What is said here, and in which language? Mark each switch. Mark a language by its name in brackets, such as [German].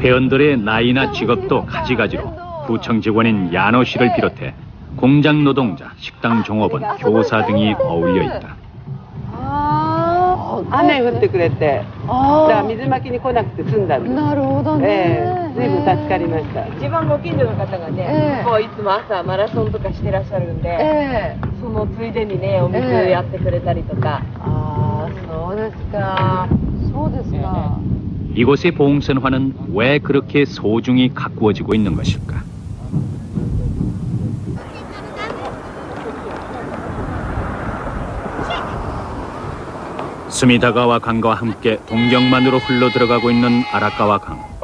[Korean] 회원들의 나이나 직업도 가지가지로 구청 직원인 야노 씨를 비롯해 공장 노동자, 식당 종업원, 교사 등이 어울려 있다. [Japanese] 雨降ってくれて、だから水まきに来なくて済んだんです。なるほどね。随分助かりました。一番ご近所の方がね、こういつも朝マラソンとかしてらっしゃるんで、そのついでにねお水やってくれたりとか。ああ、そうですか。そうですか。 [Korean] 이곳의 봉선화는 왜 그렇게 소중히 가꾸어지고 있는 것일까? 스미다가와 강과 함께 동경만으로 흘러들어가고 있는 아라카와 강.